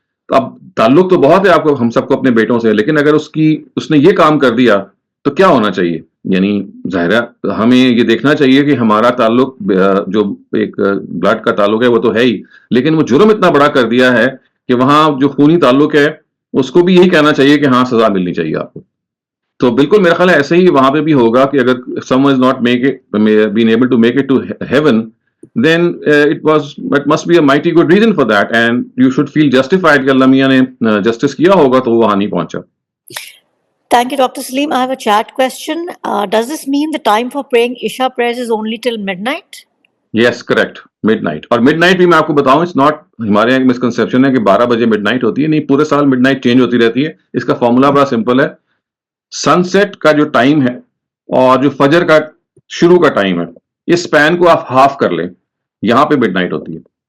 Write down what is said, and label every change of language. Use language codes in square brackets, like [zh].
[ur] تو اب تعلق تو بہت ہے آپ کو، ہم سب کو اپنے بیٹوں سے، لیکن اگر اس نے یہ کام کر دیا تو کیا ہونا چاہیے؟ یعنی ظاہر ہے ہمیں یہ دیکھنا چاہیے کہ ہمارا تعلق جو ایک بلڈ کا تعلق ہے وہ تو ہے ہی، لیکن وہ جرم اتنا بڑا کر دیا ہے کہ وہاں جو خونی تعلق ہے اس کو بھی یہی کہنا چاہیے کہ ہاں سزا ملنی چاہیے آپ کو. تو بالکل میرا خیال ہے ایسے ہی وہاں پہ بھی ہوگا کہ اگر [en] someone is not been able to make it to heaven, then it must be a mighty good reason for that, and you should feel justified [ur] کہ اللہ میاں نے جسٹس کیا ہوگا تو وہ وہاں نہیں پہنچا. [en] Thank you, Dr. Saleem. I have a chat question. Does this mean the time for praying Isha prayers is only till midnight? Yes correct, midnight. [ur] اور مڈ نائٹ بھی میں آپ کو بتاؤں, [en] it's not, [ur] ہمارے یہاں ایک مسکنسیپشن ہے کہ 12 بجے مڈ نائٹ ہوتی ہے. نہیں, پورے سال مڈ نائٹ چینج ہوتی رہتی ہے. اس کا فارمولا بڑا سمپل ہے. سن سیٹ کا جو ٹائم ہے اور جو فجر کا شروع کا ٹائم ہے, اس سپین کو آپ ہاف کر لیں, یہاں پہ مڈ نائٹ ہوتی ہے.